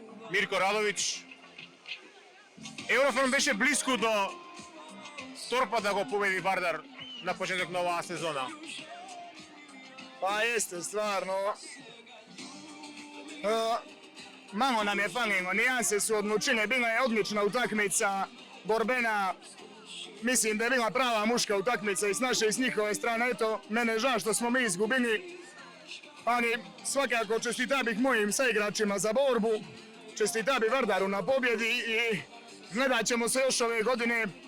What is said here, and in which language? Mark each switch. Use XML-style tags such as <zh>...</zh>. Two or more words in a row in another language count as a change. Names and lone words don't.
<mk>Mirko Radović. Eurofond беше близко до торпа да го победи Вардар на почеток на оваа сезона.</mk> <sr>Pa jeste, stvarno. Malo nam je falilo, nijanse su odlučile, bila je odlična utakmica, borbena. Mislim da je bila prava muška utakmica i s naše i s njihove strane. Eto, mene je žao što smo mi izgubili, ali svakako čestita bih mojim saigračima za borbu, čestita bih Vardaru na pobjedi i gledat ćemo se još ove godine.</sr>